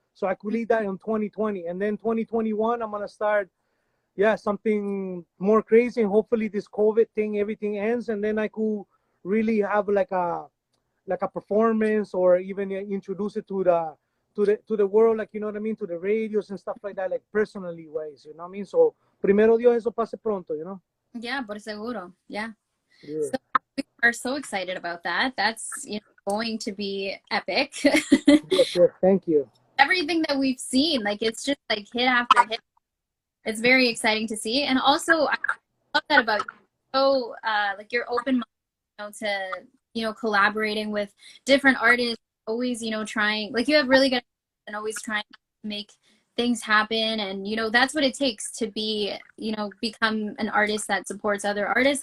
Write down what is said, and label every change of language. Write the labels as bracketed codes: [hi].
[en] So I could leave that in 2020, and then 2021 I'm gonna start something more crazy, and hopefully this COVID thing, everything ends, and then I could really have like a performance, or even introduce it to the world, like, to the radios and stuff like that, like personally wise, what I mean? [es] So primero Dios, eso pase pronto, Yeah, por seguro. Yeah. [en] So we are so excited about that. That's going to be epic. Yes, thank you. Everything that we've seen, like, it's just like hit after hit. It's very exciting to see, and also I love that about you. So like, you're open to collaborating with different artists, always trying, like, you have really good and always trying to make things happen, and that's what it takes to be become an artist that supports other artists.